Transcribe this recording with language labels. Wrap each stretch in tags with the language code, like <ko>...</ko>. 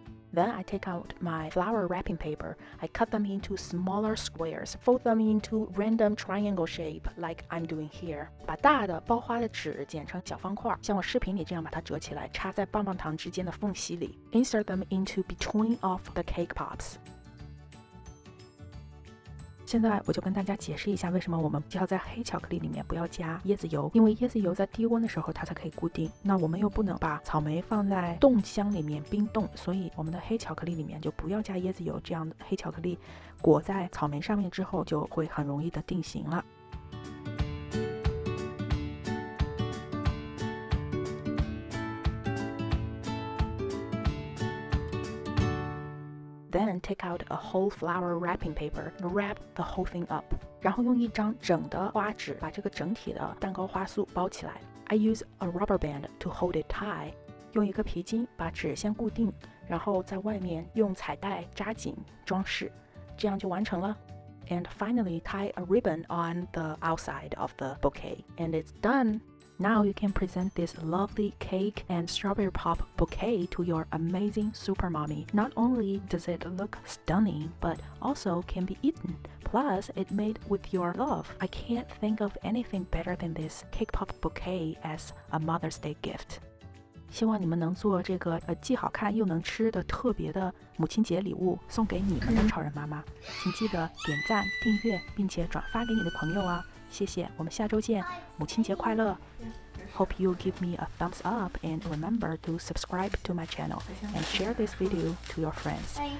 <en>Then I take out my flower wrapping paper. I cut them into smaller squares, fold them into random triangle shape like I'm doing here.</en> <zh>把大的包花的纸剪成小方块，像我视频里这样把它折起来，插在棒棒糖之间的缝隙里。</zh> <en>Insert them into between of the cake pops.</en> <zh>现在我就跟大家解释一下，为什么我们要在黑巧克力里面不要加椰子油，因为椰子油在低温的时候它才可以固定，那我们又不能把草莓放在冻箱里面冰冻，所以我们的黑巧克力里面就不要加椰子油，这样黑巧克力裹在草莓上面之后就会很容易的定型了。</zh> <en>Then take out a whole flower wrapping paper and wrap the whole thing up.</en> <zh>然后用一张整的花纸把这个整体的蛋糕花束包起来。</zh> <en>I use a rubber band to hold it tight.</en> <zh>用一个皮筋把纸先固定，然后在外面用彩带扎紧装饰，这样就完成了。</zh> <en>And finally tie a ribbon on the outside of the bouquet. And it's done. Now you can present this lovely cake and strawberry pop bouquet to your amazing super mommy. Not only does it look stunning, but also can be eaten. Plus, it's made with your love. I can't think of anything better than this cake pop bouquet as a Mother's Day gift.</en> <zh>希望你们能做这个既好看又能吃的特别的母亲节礼物送给你们的超人妈妈。请记得点赞、订阅，并且转发给你的朋友啊！谢谢，我们下周见，母亲节快乐！</zh> <en>Hope you give me a thumbs up and remember to subscribe to my channel and share this video to your friends.</en>